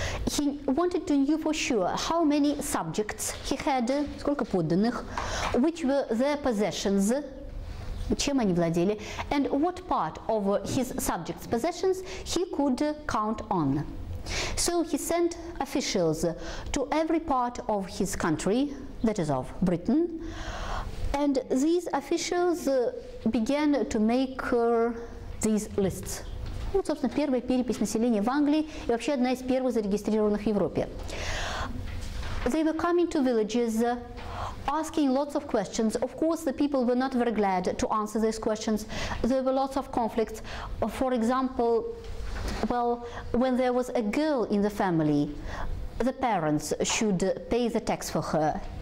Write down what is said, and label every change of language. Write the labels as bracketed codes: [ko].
[en] He wanted to know for sure how many subjects he had, [ru] сколько подданных, [en] which were their possessions, [ru] чем они владели, [en] and what part of his subjects' possessions he could count on. So he sent officials to every part of his country, that is of Britain, and these officials began to make these lists. [ru] Вот, собственно, первая перепись населения в Англии и вообще одна из первых зарегистрированных в Европе. [en] They were coming to villages, asking lots of questions. Of course, the people were not very glad to answer these questions. There were lots of conflicts. For example, well, when there was a girl in the family, the parents should pay the tax for her.